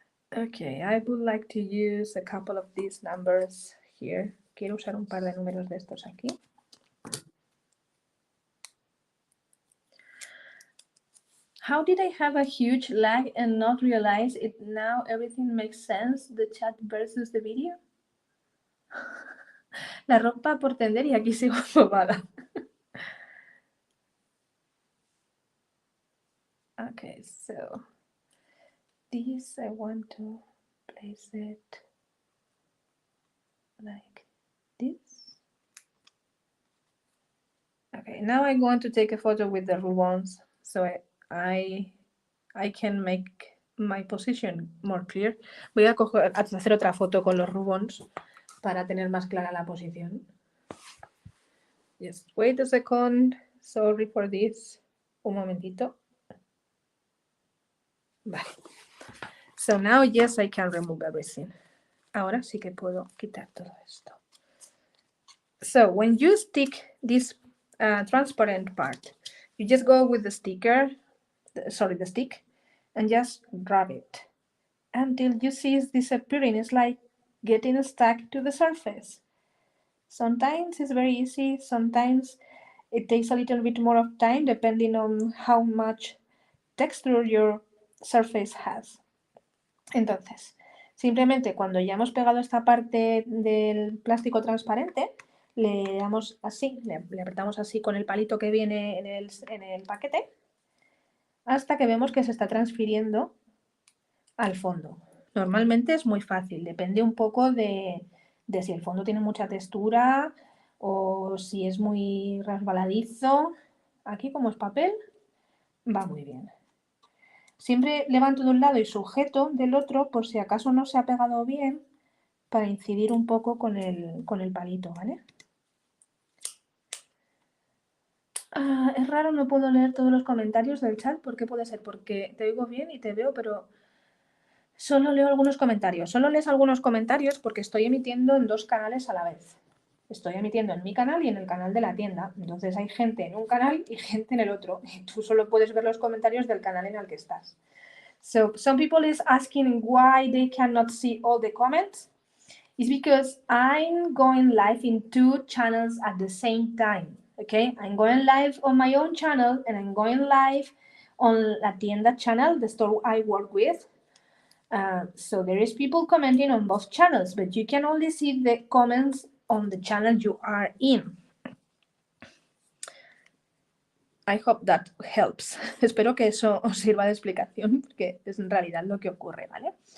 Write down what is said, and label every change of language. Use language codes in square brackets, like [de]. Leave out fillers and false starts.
[en] Okay, I would like to use a couple of these numbers here. [es] Quiero usar un par de números de estos aquí. [en] How did I have a huge lag and not realize it? Now everything makes sense. The chat versus the video. [es] La ropa por tender y aquí sigo bobada. [en] Okay, so this I want to place it like this. Okay, now I'm going to take a photo with the rubans so I can make my position more clear. [es] Voy a hacer otra foto con los rubans para tener más clara la posición. [en] Just wait a second. Sorry for this. [es] Un momentito. Vale. [en] So now, yes, I can remove everything. [es] Ahora sí que puedo quitar todo esto. [en] So when you stick this transparent part, you just go with the sticker, the stick, and just rub it until you see it's disappearing. It's like getting stuck to the surface. Sometimes it's very easy, sometimes it takes a little bit more of time depending on how much texture your surface has. [es] Entonces, simplemente cuando ya hemos pegado esta parte del plástico transparente, le damos así, le apretamos así con el palito que viene en el paquete, hasta que vemos que se está transfiriendo al fondo. Normalmente es muy fácil, depende un poco de si el fondo tiene mucha textura o si es muy resbaladizo. Aquí, como es papel, va muy bien. Siempre levanto de un lado y sujeto del otro por si acaso no se ha pegado bien, para incidir un poco con el palito, ¿vale? Es raro, no puedo leer todos los comentarios del chat. ¿Por qué puede ser? Porque te oigo bien y te veo, pero solo leo algunos comentarios. Solo lees algunos comentarios porque estoy emitiendo en dos canales a la vez. Estoy emitiendo en mi canal y en el canal de la tienda. Entonces hay gente en un canal y gente en el otro. Y tú solo puedes ver los comentarios del canal en el que estás. [en] So some people is asking why they cannot see all the comments. It's because I'm going live in 2 channels at the same time. Okay, I'm going live on my own channel and I'm going live on La Tienda channel, the store I work with. So there is people commenting on both channels, but you can only see the comments on the channel you are in. I hope that helps. [es] Espero que eso os sirva de explicación, porque es en realidad lo que ocurre, ¿vale?